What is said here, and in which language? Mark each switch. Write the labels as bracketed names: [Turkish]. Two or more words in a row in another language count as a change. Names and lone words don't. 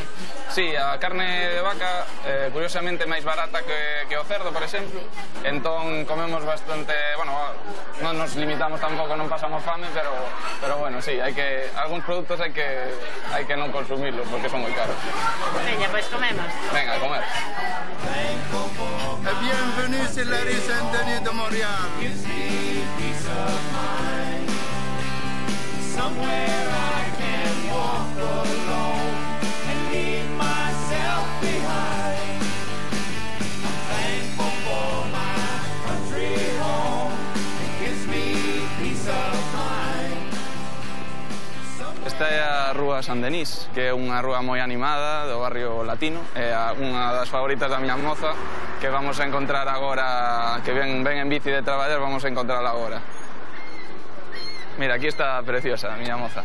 [Galician] Sí, a carne de vaca curiosamente máis barata que o cerdo, por exemplo. Entón comemos bastante, bueno, non nos limitamos tampouco, non pasamos fame, pero bueno, sí, algúns produtos hai que non consumirlos porque son moi caros. Veña, pois comemos. Venga, a comer. [French] Bienvenue sur la rue Saint-Denis de Montréal. [English] Somewhere I can walk alone and leave myself behind. I'm thankful for my country home. It gives me peace of mind. [Galician] Esta é a Rúa Saint-Denis, que é unha rúa moi animada do barrio latino, é unha das favoritas da miña moza, que vamos a encontrar agora, que ven en bici de traballar, vamos a encontrarla agora. Mira, aquí está preciosa, a miña moza.